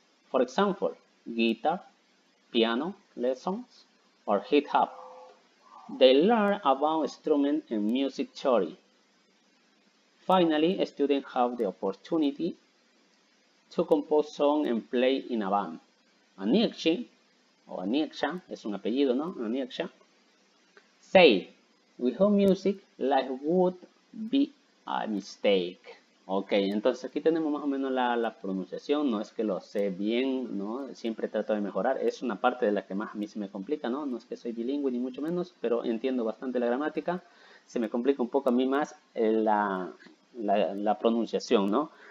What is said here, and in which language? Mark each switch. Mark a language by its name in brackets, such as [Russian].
[English] For example, guitar, piano lessons, or hip hop. They learn about instrument and music theory. Finally, students have the opportunity to compose songs and play in a band. [Spanish] Aniekshi, o Aniksha, es un apellido, ¿no? [English] Aniksha, say, without music, life would be a mistake. [Spanish] Ok, entonces aquí tenemos más o menos la pronunciación, no es que lo sé bien, ¿no? Siempre trato de mejorar, es una parte de la que más a mí se me complica, ¿no? No es que soy bilingüe ni mucho menos, pero entiendo bastante la gramática, se me complica un poco a mí más la pronunciación, ¿no?